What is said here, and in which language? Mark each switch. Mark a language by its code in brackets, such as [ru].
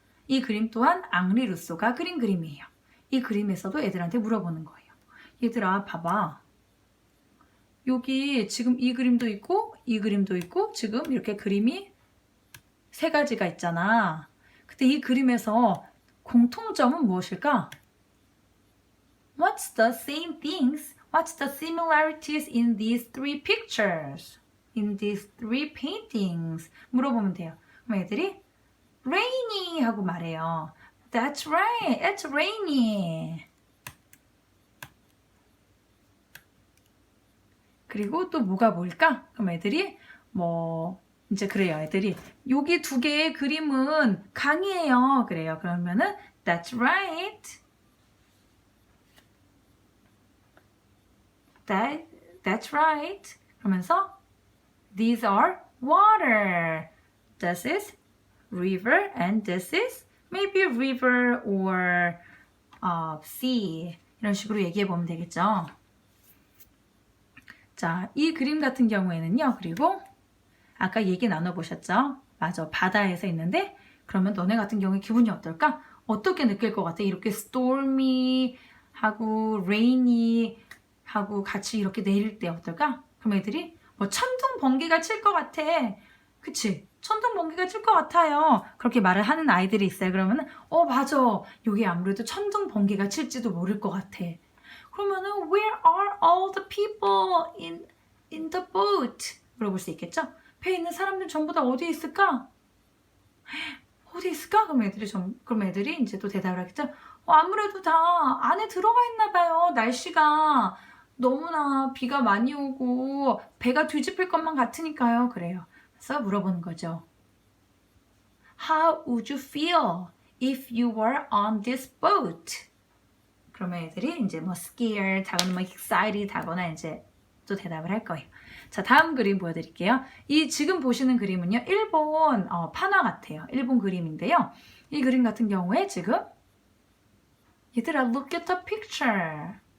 [ko] 이 그림 또한 앙리 루소가 그린 그림이에요. 이 그림에서도 애들한테 물어보는 거예요. 얘들아, 봐봐. 여기 지금 이 그림도 있고 이 그림도 있고 지금 이렇게 그림이 세 가지가 있잖아. 근데 이 그림에서 공통점은 무엇일까? [en] What's the same things? What's the similarities in these three pictures? In these three paintings? [ko] 물어보면 돼요. 그럼 애들이 rainy 하고 말해요. [en] That's right. It's rainy. [ko] 그리고 또 뭐가 뭘까? 그럼 애들이 이제 그래요. 애들이 여기 두 개의 그림은 강이에요. 그래요. 그러면은 [en] That's right. That's right. [ko] 그러면서 [en] These are water. This is river and this is maybe river or sea. [ko] 이런 식으로 얘기해 보면 되겠죠. 자, 이 그림 같은 경우에는요. 그리고 아까 얘기 나눠보셨죠? 맞아. 바다에서 있는데 그러면 너네 같은 경우에 기분이 어떨까? 어떻게 느낄 것 같아? 이렇게 stormy 하고 rainy 하고 같이 이렇게 내릴 때 어떨까? 그럼 애들이 천둥 번개가 칠 것 같아. 그치? 천둥 번개가 칠 것 같아요. 그렇게 말을 하는 아이들이 있어요. 그러면은 맞아. 여기 아무래도 천둥 번개가 칠지도 모를 것 같아. 그러면은 [en] where are all the people in the boat? [ko] 물어볼 수 있겠죠? 배에 있는 사람들 전부 다 어디에 있을까? 어디 있을까? 그럼 애들이 이제 또 대답을 하겠죠? 아무래도 다 안에 들어가 있나 봐요. 날씨가 너무나 비가 많이 오고 배가 뒤집힐 것만 같으니까요. 그래요. 그래서 물어보는 거죠. [en] How would you feel if you were on this boat? [ko] 그러면 애들이 이제 scared 하거나 excited 하거나 이제 또 대답을 할 거예요. 자, 다음 그림 보여드릴게요. 이 지금 보시는 그림은요. 일본 판화 같아요. 일본 그림인데요. 이 그림 같은 경우에 지금 얘들아, [en] look at the picture.